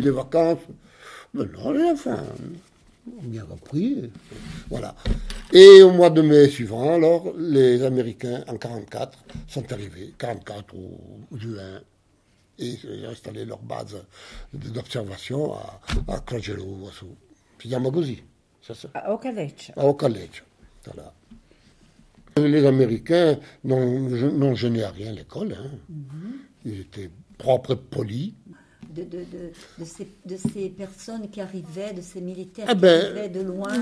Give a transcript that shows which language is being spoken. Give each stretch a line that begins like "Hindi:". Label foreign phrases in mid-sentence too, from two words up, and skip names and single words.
French: On dit les vacances, Ben non, les enfants ont bien compris. Voilà. Et au mois de mai suivant, alors, les Américains, en 1944, sont arrivés, 1944 ou juin, et ils ont installé leur base d'observation à Crangelo,
Italian: si chiama così.
French: Au collège. Au collège. Voilà. Les Américains n'ont gêné à rien l'école. Hein. Ils étaient propres et polis. De ces personnes qui arrivaient, de ces militaires qui arrivaient de loin,